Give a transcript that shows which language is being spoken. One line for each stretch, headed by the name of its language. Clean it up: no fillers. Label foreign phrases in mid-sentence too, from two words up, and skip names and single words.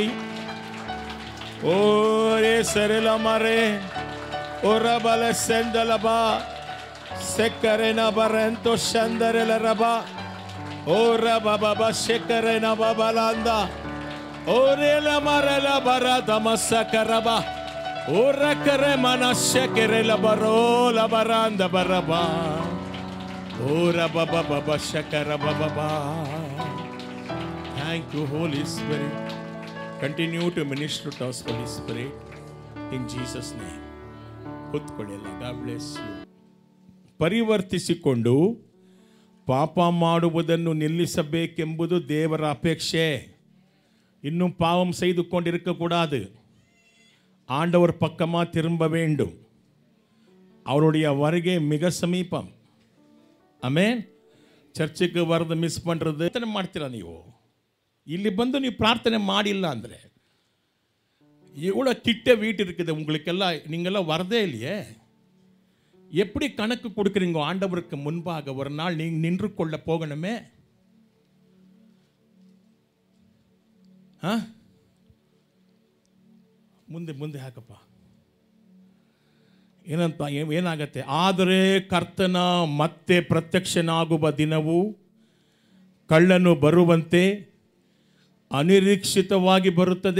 English: ಓ ರೇ ಸೆರೆಲ ಮರೆ ಓರ ಬಲ ಸೆಂದಲಬ ಸೆಕ್ಕರೆನ ಬರೆಂತೋ ಶಂದರೆಲ ರಬ ಓರ ಬಬ ಶೆಕ್ಕರೆನ ಬಬಲಾಂದ ಓರೆಲ ಮರೆಲ ಬರ ತಮಸ್ಸ ಕರಬ ಓರ ಕರೆ ಮನಸ್ಸ ಕೆರೆಲ ಬರೋಲ ಬರಾಂದ ಬರಬ ಓರ ಬಬ ಬಬ ಶಕರ ಬಬ. Thank you, Holy Spirit. Continue to minister to us, Holy Spirit. In Jesus' name. ಕೂತ್ಕೊಳ್ಳಿಲ್ಲ. God bless you.
Kannada: ಪರಿವರ್ತಿಸಿಕೊಂಡು ಪಾಪ ಮಾಡುವುದನ್ನು ನಿಲ್ಲಿಸಬೇಕೆಂಬುದು ದೇವರ ಅಪೇಕ್ಷೆ.
Tamil: இன்னும் பாவம் செய்து கொண்டிருக்கக்கூடாது. ஆண்டவர் பக்கமா திரும்ப வேண்டும். அவருடைய வருகை மிக சமீபம்.
Kannada: ಆಮೇನ್. ಚರ್ಚಿಗೆ ಬರೋದು ಮಿಸ್ பண்ணுறது ಪ್ರಾರ್ಥನೆ ಮಾಡ್ತೀರಾ ನೀವು? ಇಲ್ಲಿ ಬಂದು ನೀವು ಪ್ರಾರ್ಥನೆ ಮಾಡಿಲ್ಲ ಅಂದರೆ
Tamil: இவ்வளோ கிட்ட வீட்டு இருக்குது உங்களுக்கெல்லாம், நீங்கள்லாம் வரதே இல்லையே. எப்படி கணக்கு கொடுக்குறீங்க ஆண்டவருக்கு முன்பாக? ஒரு நாள் நீங்கள் நின்று கொள்ள போகணுமே.
Kannada: ಮುಂದೆ ಮುಂದೆ ಹಾಕಪ್ಪ. ಏನಂತ ಏನಾಗತ್ತೆ? ಆದರೆ ಕರ್ತನ ಮತ್ತೆ ಪ್ರತ್ಯಕ್ಷನಾಗುವ ದಿನವು ಕಳ್ಳನು ಬರುವಂತೆ ಅನಿರೀಕ್ಷಿತವಾಗಿ ಬರುತ್ತದೆ.